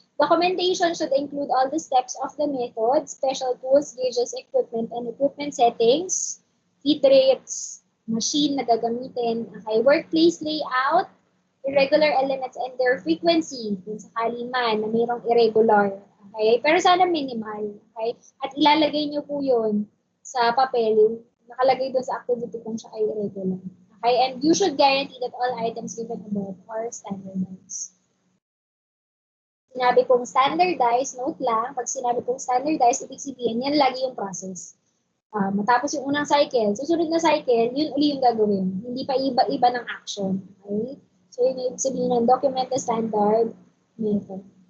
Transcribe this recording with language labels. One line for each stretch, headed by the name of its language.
English: Documentation should include all the steps of the method, special tools, gauges, equipment, and equipment settings, feed rates,
Filipino: machine na gagamitin,
English: okay, workplace layout, irregular elements and their frequency,
Filipino: kung sakali man na mayroong irregular. Okay? Pero sana minimal. Okay? At ilalagay nyo po yun sa papel, nakalagay doon sa activity kung siya ay irregular. Okay?
English: And you should guarantee that all items given above are standardized.
Filipino: Sinabi kong standardized, note lang, pag sinabi kong standardized, ibig sabihin, yan lagi yung process. Matapos yung unang cycle, susunod na cycle, yun uli yung gagawin. Hindi pa iba-iba ng action. Okay? So, yun yung sabihin ng
English: document the standard method.